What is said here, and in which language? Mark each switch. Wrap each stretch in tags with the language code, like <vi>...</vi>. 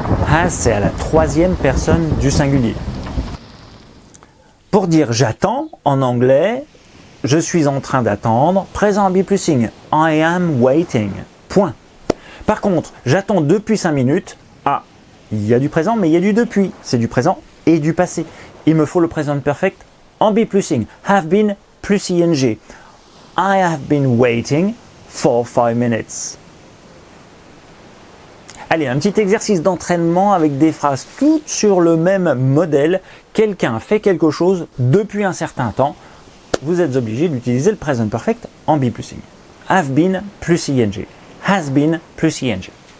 <fr>Has, c'est à la troisième personne du singulier. Pour dire j'attends, en anglais, je suis en train d'attendre, présent en be plusing,</fr> <en>I am waiting.</en> <fr>Point. Par contre, j'attends depuis 5 minutes, il y a du présent, mais il y a du depuis. C'est du présent et du passé. Il me faut le Present Perfect en be plusing.</fr> <en>Have been plus ing. I have been waiting for 5 minutes.</en> <fr>Allez, un petit exercice d'entraînement avec des phrases toutes sur le même modèle. Quelqu'un fait quelque chose depuis un certain temps. Vous êtes obligé d'utiliser le Present Perfect en be plusing.</fr> <en>Have been plus ing. Has been plus ing.</en>